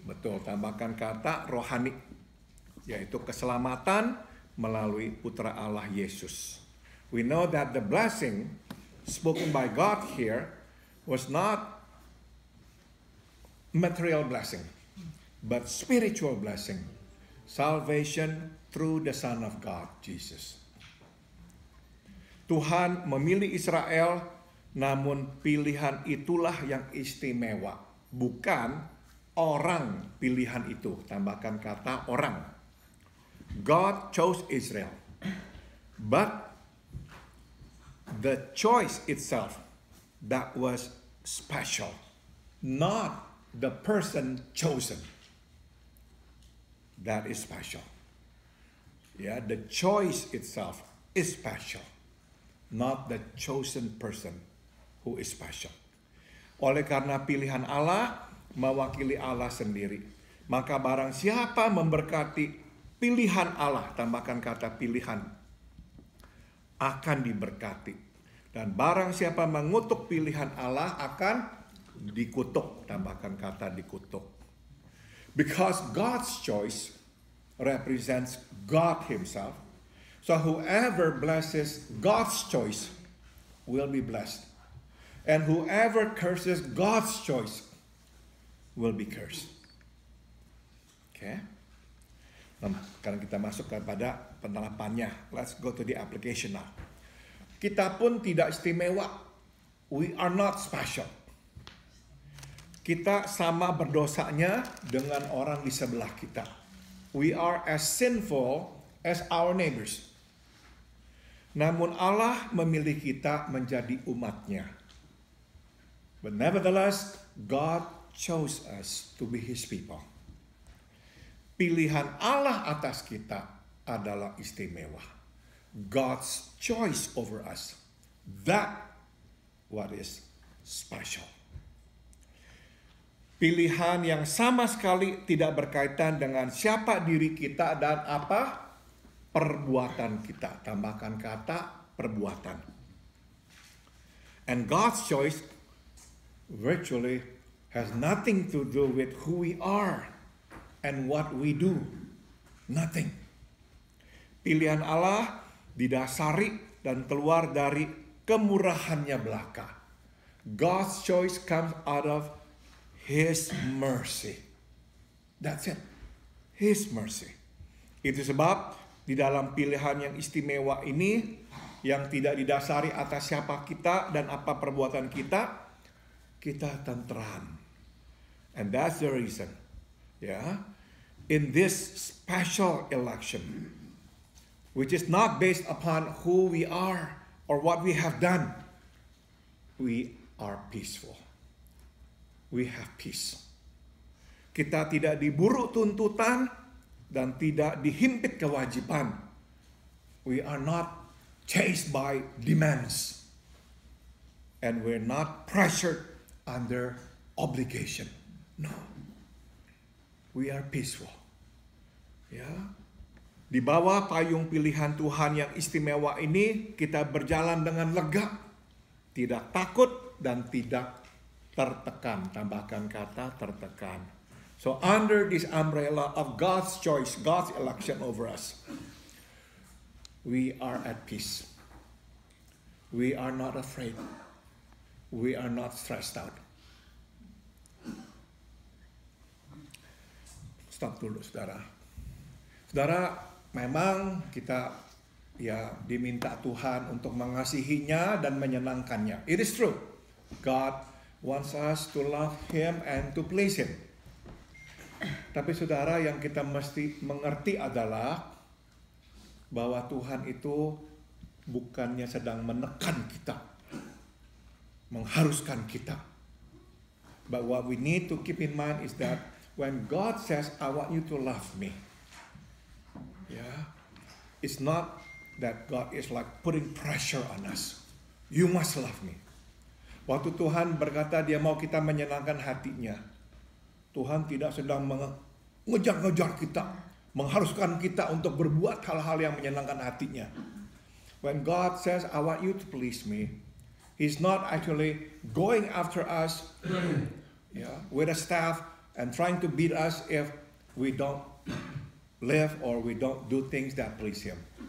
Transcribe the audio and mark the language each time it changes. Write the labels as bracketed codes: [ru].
[id] Betul, tambahkan kata rohani, yaitu keselamatan melalui Putra Allah Yesus. [en] We know that the blessing spoken by God here was not material blessing, but spiritual blessing. Salvation through the Son of God, Jesus. [id] Tuhan memilih Israel, namun pilihan itulah yang istimewa, bukan orang pilihan itu. Tambahkan kata orang. [en] God chose Israel, but the choice itself, that was special, not the person chosen. That is special. The choice itself is special, not the chosen person who is special. [id] Oleh karena pilihan Allah mewakili Allah sendiri, maka barang siapa memberkati pilihan Allah, tambahkan kata pilihan, akan diberkati. Dan barang siapa mengutuk pilihan Allah akan dikutuk. Tambahkan kata dikutuk. [en] Because God's choice represents God himself. So whoever blesses God's choice will be blessed. And whoever curses God's choice will be cursed. Okay? [id] Nah, sekarang kita masuk kepada penerapannya. [en] Let's go to the application now. [id] Kita pun tidak istimewa. [en] We are not special. [id] Kita sama berdosanya dengan orang di sebelah kita. [en] We are as sinful as our neighbors. [id] Namun Allah memilih kita menjadi umatnya. [en] But nevertheless, God chose us to be His people. [id] Pilihan Allah atas kita adalah istimewa. [en] God's choice over us. That what is special. [id] Pilihan yang sama sekali tidak berkaitan dengan siapa diri kita dan apa perbuatan kita. Tambahkan kata perbuatan. [en] And God's choice virtually has nothing to do with who we are and what we do. Nothing. [id] Pilihan Allah didasari dan keluar dari kemurahannya belaka. [en] God's choice comes out of His mercy. That's it. His mercy. [id] Itu sebab di dalam pilihan yang istimewa ini, yang tidak didasari atas siapa kita dan apa perbuatan kita, kita tentram. [en] And that's the reason. Yeah. In this special election, which is not based upon who we are or what we have done, we are peaceful. We have peace. [id] Kita tidak diburu tuntutan dan tidak dihimpit kewajiban. [en] We are not chased by demands. And we're not pressured under obligation. No. We are peaceful. Ya. [id] Di bawah payung pilihan Tuhan yang istimewa ini, kita berjalan dengan lega, tidak takut dan tidak tertekan. Tambahkan kata tertekan. [en] So under this umbrella of God's choice, God's election over us, we are at peace. We are not afraid. We are not stressed out. [id] Stop dulu, saudara. Saudara, memang kita diminta Tuhan untuk mengasihinya dan menyenangkannya. [en] It is true. God wants us to love Him and to please Him. [id] Tapi saudara, yang kita mesti mengerti adalah bahwa Tuhan itu bukannya sedang menekan kita, mengharuskan kita. [en] But what we need to keep in mind is that when God says, I want you to love me, it's not that God is like putting pressure on us. You must love me. [id] Waktu Tuhan berkata dia mau kita menyenangkan hatinya, Tuhan tidak sedang mengejar-ngejar kita, mengharuskan kita untuk berbuat hal-hal yang menyenangkan hatinya. [en] When God says, I want you to please me, He's not actually going after us with a staff and trying to beat us if we don't live or we don't do things that please Him.